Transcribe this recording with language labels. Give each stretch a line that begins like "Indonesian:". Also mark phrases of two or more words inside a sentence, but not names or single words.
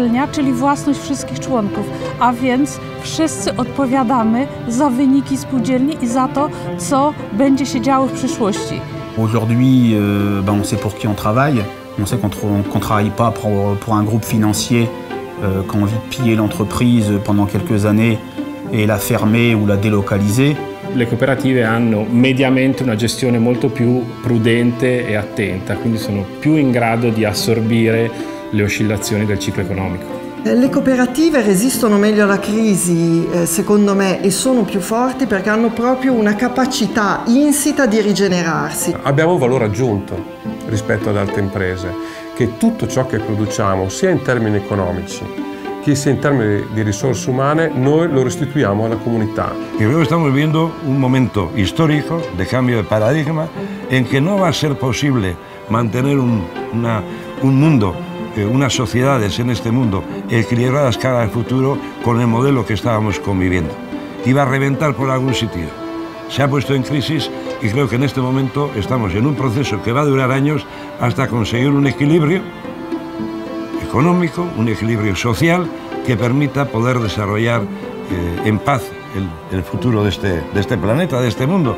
Polish: czyli własność wszystkich członków, a więc wszyscy odpowiadamy za wyniki spółdzielni i za to, co będzie się działo w przyszłości.
French: Aujourd'hui, on sait pour qui on travaille. On sait qu'on travaille pas pour un groupe financier qui a envie de piller l'entreprise pendant quelques années e la fermer ou la délocaliser.
Italian: Le cooperative hanno mediamente una gestione molto più prudente e attenta, quindi sono più in grado di assorbire le oscillazioni del ciclo economico. Le cooperative resistono meglio alla crisi, secondo me, e sono più forti perché hanno proprio una capacità insita di rigenerarsi. Abbiamo un valore aggiunto rispetto ad altre imprese, che tutto ciò che produciamo, sia in termini economici, che sia in termini di risorse umane, noi lo restituiamo alla comunità.
Spanish: Y luego estamos viviendo un momento histórico de cambio de paradigma en que no va a ser posible mantener un mundo, unas sociedades en este mundo equilibradas cara al futuro con el modelo que estábamos conviviendo. Iba a reventar por algún sitio. Se ha puesto en crisis y creo que en este momento estamos en un proceso que va a durar años hasta conseguir un equilibrio económico, un equilibrio social que permita poder desarrollar en paz el futuro de este planeta, de este mundo.